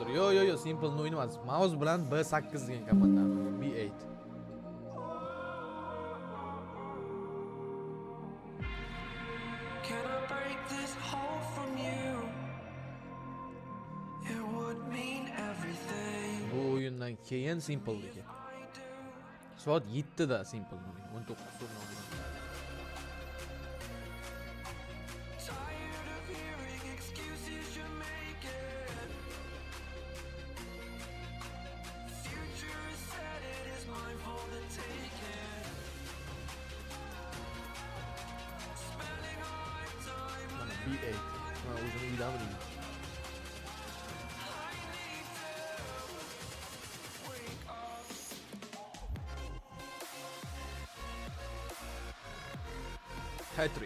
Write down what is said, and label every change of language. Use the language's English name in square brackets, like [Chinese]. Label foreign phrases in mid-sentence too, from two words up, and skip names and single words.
[Uzbek] Yo, Simple o'yini emas. Mouse bilan B8 degan komandani, B8. [English] Can I break this hole from you? It would mean everything. [Uzbek] Bu o'yindan keyin Simple degan. Soat 7 da Simple 19 so'rnoma. [English] Tired of hearing excuses you're making. Future is set, it is mine for the taking. Spending our time [Uzbek] Mana B8. Mana o'zini uydan bilaman. [English] wake up. Hat-trick.